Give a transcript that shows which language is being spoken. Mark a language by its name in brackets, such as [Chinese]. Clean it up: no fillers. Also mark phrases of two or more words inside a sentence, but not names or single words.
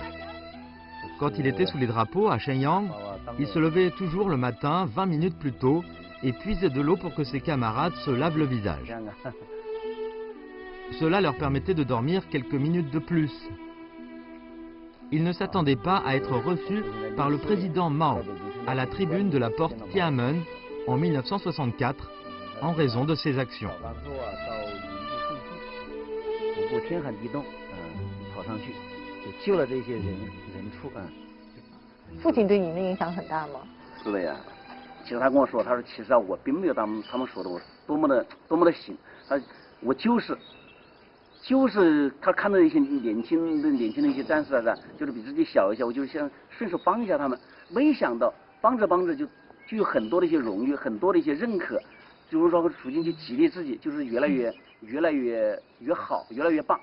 [French] Quand il était sous les drapeaux à Shenyang, il se levait toujours le matin 20 minutes plus tôt et puisait de l'eau pour que ses camarades se lavent le visage. Cela leur permettait de dormir quelques minutes de plus. Il ne s'attendait pas à être reçu par le président Mao à la tribune de la porte Tiananmen en 1964 en raison de ses actions. [Chinese] 父亲对你的影响很大吗？是的呀，其实他跟我说，他说其实啊，我并没有他们说的我多么的行，我就是他看到一些年轻的一些战士啊，就是比自己小一些，我就想顺手帮一下他们，没想到帮着就有很多的一些荣誉，很多的一些认可，就是说处境去激励自己，就是越来越好，越来越棒。